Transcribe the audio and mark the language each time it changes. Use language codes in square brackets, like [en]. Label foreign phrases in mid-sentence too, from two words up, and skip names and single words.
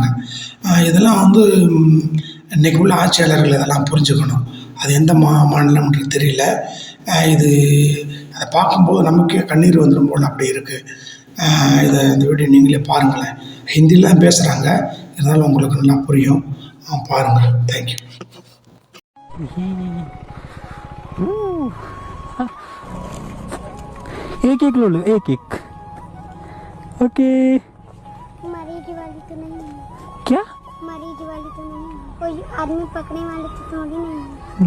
[ta] இதெல்லாம் வந்து இன்றைக்கி உள்ள ஆட்சியாளர்கள் இதெல்லாம் புரிஞ்சுக்கணும். அது எந்த மாநிலம்ன்றது தெரியல. அதை பார்க்கும்போது நமக்கே கண்ணீர் வந்துடும் போல் அப்படி இருக்குது. இந்த வீடியோ நீங்களே பாருங்களேன். ஹிந்தியில் தான் பேசுகிறாங்க, இருந்தாலும் உங்களுக்கு நல்லா புரியும். பாருங்கள். தேங்க்யூ. [hi] एक एक लो लो, एक एक. ओके. मरीज वाली तो नहीं है क्या? मरीज वाली तो नहीं है, कोई आदमी पकड़ने वाले तो थोड़ी नहीं है।